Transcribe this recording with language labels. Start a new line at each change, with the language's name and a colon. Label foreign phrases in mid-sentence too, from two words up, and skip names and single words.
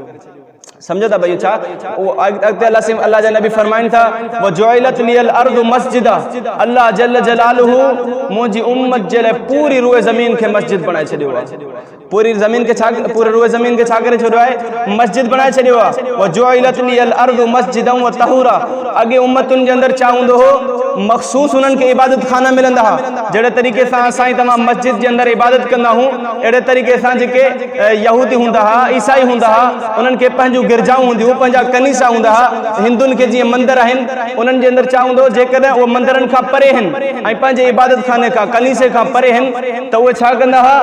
Sindhi: समझो था भाई छा? वो अल्लाह जा नबी फरमाइन था वो
Arabic: جعلت لي الأرض مسجدا,
Sindhi: अल्लाह
Arabic: جل جلاله
Sindhi: मुंहिंजी उम्मत जे लाइ पूरी रूए ज़मीन खे मस्जिद बणाए छॾियो आहे। पूरी ज़मीन खे छा, पूरी रूए ज़मीन खे छा करे छॾियो आहे? मस्जिद बणाए छॾियो आहे।
Arabic: وجعلت لي الأرض مسجدا وطهورا,
Sindhi: अॻे उम्मतुनि जे अंदर छा हूंदो हो? मख़सूस उन्हनि खे इबादत खाना मिलंदा हुआ। जहिड़े तरीक़े सां असां तमामु मस्जिद जे अंदर इबादत कंदा हूं, अहिड़े तरीक़े सां जेके यहूदी हूंदा हुआ, ईसाई हूंदा हुआ, उन्हनि खे पंहिंजूं गिरजाऊं हूंदियूं, पंहिंजा कनीसा हूंदा हुआ। हिंदुनि खे जीअं मंदर आहिनि, उन्हनि जे अंदर छा हूंदो? जेकॾहिं उहे मंदरनि खां परे आहिनि ऐं पंहिंजे इबादत खाने खां, कनीसे खां परे आहिनि, त उहे छा कंदा हुआ?